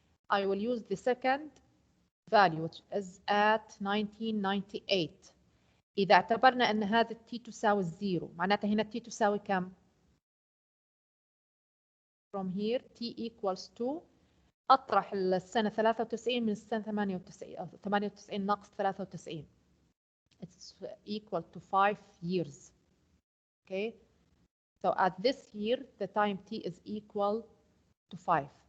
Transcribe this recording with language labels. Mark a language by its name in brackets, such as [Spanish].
[English] I will use the second value which is at 1998. [Arabic] إذا اعتبرنا أن هذا t تساوي الزيرو معناتها هنا t تساوي كم؟ [English] From here t equals to [Arabic] أطرح السنة 93 من السنة 98 98 ناقص 93. [English] It's equal to 5 years. Okay. So at this year the time t is equal to 5.